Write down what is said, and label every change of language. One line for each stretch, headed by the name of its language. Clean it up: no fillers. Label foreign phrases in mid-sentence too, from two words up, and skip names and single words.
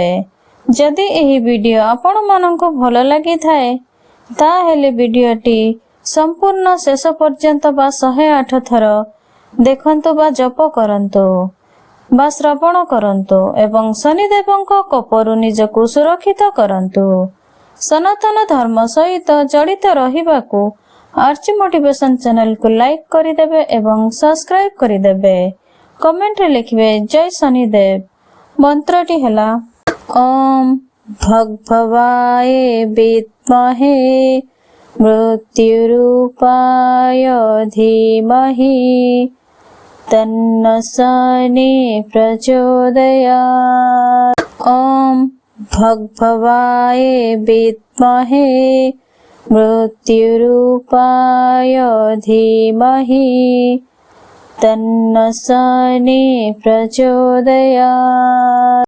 Odia: ଯଦି ଏହି ଭିଡିଓ ଆପଣ ମାନଙ୍କୁ ଭଲ ଲାଗି ଥାଏ ତାହାହେଲେ ଭିଡିଓଟି ସମ୍ପୂର୍ଣ୍ଣ ଶେଷ ପର୍ଯ୍ୟନ୍ତ ବା 108 ଥର ଦେଖନ୍ତୁ ବା ଜପ କରନ୍ତୁ ବା ଶ୍ରବଣ କରନ୍ତୁ ଏବଂ ଶନିଦେବଙ୍କ କୋପରୁ ନିଜକୁ ସୁରକ୍ଷିତ କରନ୍ତୁ। ସନାତନ ଧର୍ମ ସହିତ ଜଡ଼ିତ ରହିବାକୁ ଆର୍ଚି ମୋଟିଭେସନ ଚ୍ୟାନେଲ କୁ ଲାଇକ କରିଦେବେ ଏବଂ ସବସ୍କ୍ରାଇବ କରିଦେବେ। କମେଣ୍ଟ ରେ ଲେଖିବେ ଜୟ ଶନିଦେବ। ମନ୍ତ୍ରଟି ହେଲା
Sanskrit: ओम भगभवाय विद्महे मृत्युरूपाय धीमहि तन्न शनि प्रचोदयात्। ओम भगभवाय विद्महे मृत्युरूपाय धीमहि तन्न शनि प्रचोदयात्।